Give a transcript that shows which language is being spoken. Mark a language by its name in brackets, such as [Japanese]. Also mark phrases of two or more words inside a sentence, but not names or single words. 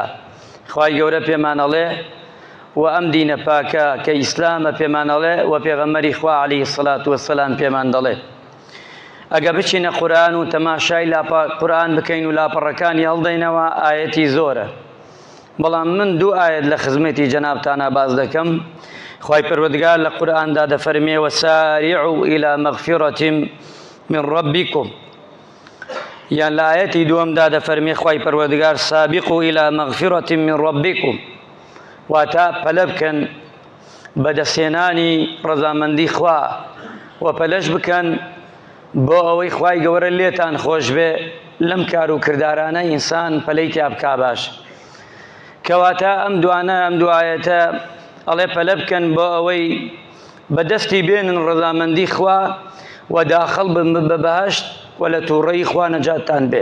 [Central Kurdish] خوای گەورە پێمان ئەڵێ و ئەم دینە پاکە کە ئیسلامە پێمان ئەڵێ و پێغەمبەری خوا عەلەیهی سەڵات وەسەلام پێمان دەڵێ ئەگە بچینە قورئان و تەماشای قورئان بکەین و لاپەڕەکانی هەڵدەینەوە ئایەتی زۆرە، بەڵام من دوو ئایەت لە خزمەتی جەنابتانە باز دەکەم. خوای پەروەردگار لە قورئاندا دەفەرمێ [Arabic] وەساریعوا إلى مەغفیرەة من ربکم، [Central Kurdish] یان لە ئایەتی دووەمدا دەفەرمێ خوای پەروەردگار [Arabic] سابقوا إلى مەغفیرەة من ربکم، [Central Kurdish] واتە پەلە بکەن بەدەستهێنانی ڕەزامەندی خوا و پەلەش بکەن بۆ ئەوەی خوای گەورە لێتان خۆش بێ لەم کار و کردارانە ئینسان پەلەی تیا بکا باش. کەواتە ئەم دوایەتە ئەڵێ پەلە بکەن بۆ ئەوەی بەدەستی بێنن ڕەزامەندی خوا و داخەڵ بن بە بەهەشت و لە تووڕەی خوا نەجاتتان بێ.